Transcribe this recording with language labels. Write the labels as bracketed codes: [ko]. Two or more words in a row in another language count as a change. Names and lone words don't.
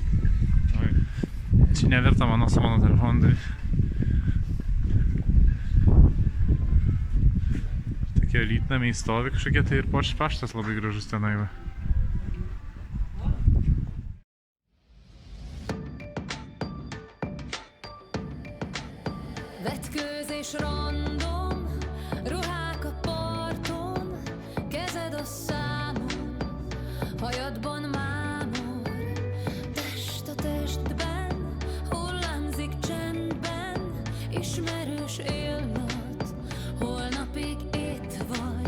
[lt] Čia neverta mano su mano telefonu daryti. Tokie rytnamiai stovi kažkokie, tai ir paštas labai gražus tenai. Va. [hu] Vetkőzés random, ruhák a parton, kezed a számon, hajadban mámor, test a testben, hullámzik csendben, ismerős illat, holnapig itt vagy.